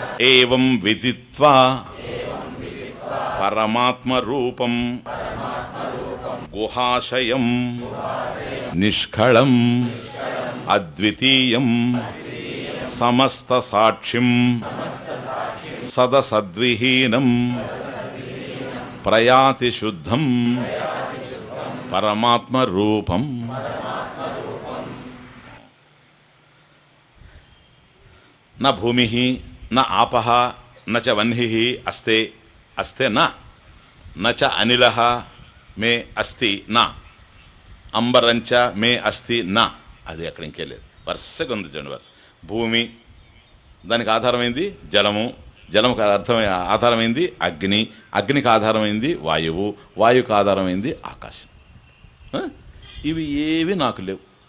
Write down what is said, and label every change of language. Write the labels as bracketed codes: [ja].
[sa] ఏవం విదిత్వా పరమాత్మ రూపం గుహాశయం నిష్కళం అద్వితీయం సమస్త సాక్షిం సదసద్విహీనం ప్రయాతి శుద్ధం పరమాత్మ రూపం. न भूमि न आपः न च वह्निः अस्ते अस्ते न च अनिलः मे अस्ति न अंबरंच मे अस्ति न. [te] అది అక్కడ ఇంకే లేదు, వరుసగా ఉంది చూడండి. వరుస భూమి, దానికి ఆధారమైంది జలము, జలముకు ఆధారమైంది అగ్ని, అగ్నికి ఆధారమైంది వాయువు, వాయువుకు ఆధారమైంది ఆకాశం. ఇవి ఏవి నాకు లేవు.